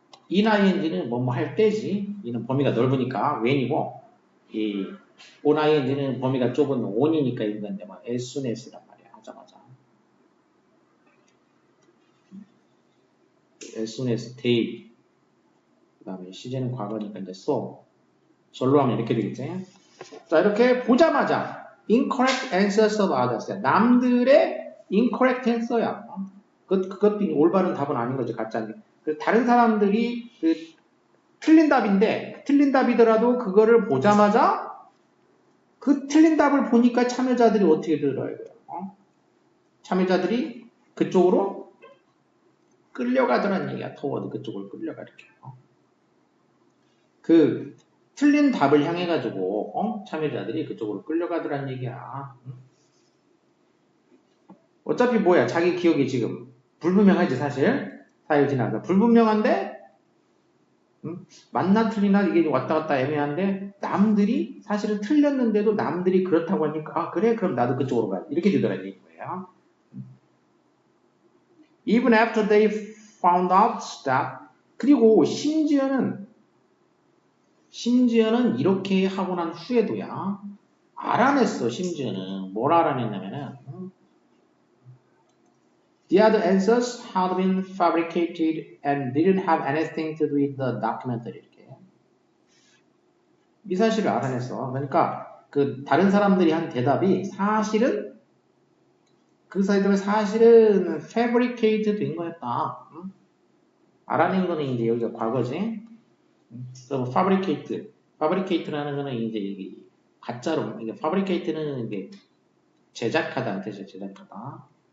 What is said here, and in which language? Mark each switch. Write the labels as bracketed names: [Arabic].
[Korean] in ing는 뭐 할 때지. 이는 범위가 넓으니까 when이고 이 on ing는 범위가 좁은 on이니까 이건데 뭐 [English] as soon as [Korean] 란 말이야. 하자마자. [English] as soon as day. [Korean] 그 다음에 시제는 과거니까 이제 so. 절로 하면 이렇게 되겠지. 자, 이렇게 보자마자 [English] incorrect answers of others. [Korean] 남들의 [English] incorrect answer [Korean] 야. 그것도 올바른 답은 아닌 거지, 가짜인데. 다른 사람들이 틀린 답인데, 틀린 답이더라도 그거를 보자마자 그 틀린 답을 보니까 참여자들이 어떻게 들어요? 참여자들이 그쪽으로 끌려가더란 얘기야. toward 그쪽으로 끌려가 이렇게. 그 틀린 답을 향해 가지고 참여자들이 그쪽으로 끌려가더란 얘기야. 어차피 뭐야? 자기 기억이 지금 불분명하지 사실. 4일 지나서 불분명한데 맞나 틀리나 이게 왔다 갔다 애매한데 남들이 사실은 틀렸는데도 남들이 그렇다고 하니까 그래 그럼 나도 그쪽으로 가야 이렇게 되더란 얘기예요. [English] Even after they found out that [Korean] 그리고 심지어는 이렇게 하고 난 후에도야 알아냈어. [English] 심지어는 뭘 알아냈냐면은 the other answers had been fabricated and didn't have anything to do with the documentary. [Korean] 이렇게 이 사실을 알아냈어. 그러니까 그 다른 사람들이 한 대답이 사실은 그 사람들은 사실은 fabricate 된 거였다. 응? 알아낸 거는 이제 여기가 과거지. 그럼 fabricate라는 거는 이제 이게 가짜로 이게 fabricate는 이게 제작하다는 뜻이에요. 제작하다.